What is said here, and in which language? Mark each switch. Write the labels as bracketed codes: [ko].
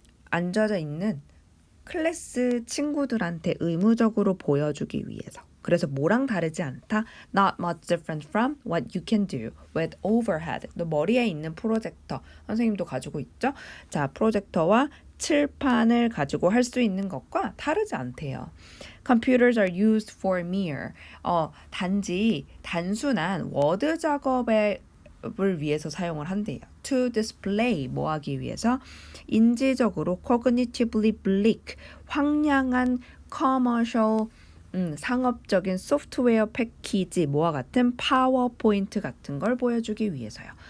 [ko] 앉아져 있는 클래스 친구들한테 의무적으로 보여주기 위해서. 그래서 뭐랑 다르지 않다? [en] Not much different from what you can do with overhead. [ko] 너 머리에 있는 프로젝터, 선생님도 가지고 있죠? 자, 프로젝터와 칠판을 가지고 할 수 있는 것과 다르지 않대요. [en] Computers are used for mere. [ko] 단지 단순한 워드 작업을 위해서 사용을 한대요. [en] To display, [ko] 뭐 하기 위해서? 인지적으로 [en] cognitively bleak, [ko] 황량한 commercial, 상업적인 소프트웨어 패키지, 뭐와 같은 파워포인트 같은 걸 보여주기 위해서요.